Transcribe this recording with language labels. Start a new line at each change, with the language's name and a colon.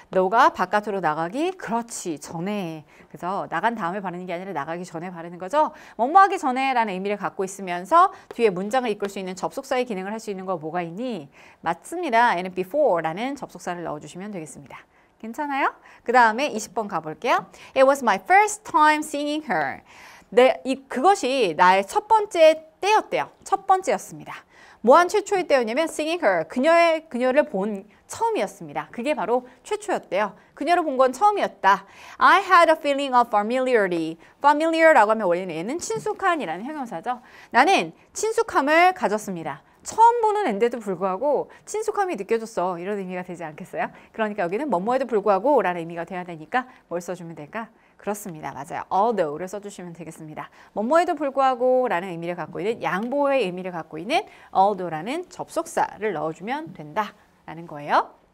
Korean: 너가 바깥으로 나가기 그렇지 전에. 그래서 나간 다음에 바르는 게 아니라 나가기 전에 바르는 거죠. 뭐뭐 하기 전에 라는 의미를 갖고 있으면서 뒤에 문장을 이끌 수 있는 접속사의 기능을 할 수 있는 거 뭐가 있니? 맞습니다. 얘는 before 라는 접속사를 넣어주시면 되겠습니다. 괜찮아요? 그 다음에 20번 가볼게요.
English: It was my first time seeing her.
Korean: 그것이 나의 첫 번째 때였대요. 첫 번째였습니다. 뭐한 최초의 때였냐면
English: seeing her,
Korean: 그녀를 본 처음이었습니다. 그게 바로 최초였대요. 그녀를 본 건 처음이었다.
English: I had a feeling of familiarity.
Korean: familiar라고 하면 원래는 얘는 친숙한이라는 형용사죠. 나는 친숙함을 가졌습니다. 처음 보는 앤데도 불구하고 친숙함이 느껴졌어. 이런 의미가 되지 않겠어요? 그러니까 여기는 뭐뭐에도 불구하고 라는 의미가 돼야 되니까 뭘 써주면 될까? 그렇습니다. 맞아요. although를 써주시면 되겠습니다. 뭐뭐에도 불구하고 라는 의미를 갖고 있는 양보의 의미를 갖고 있는 although라는 접속사를 넣어주면 된다라는 거예요.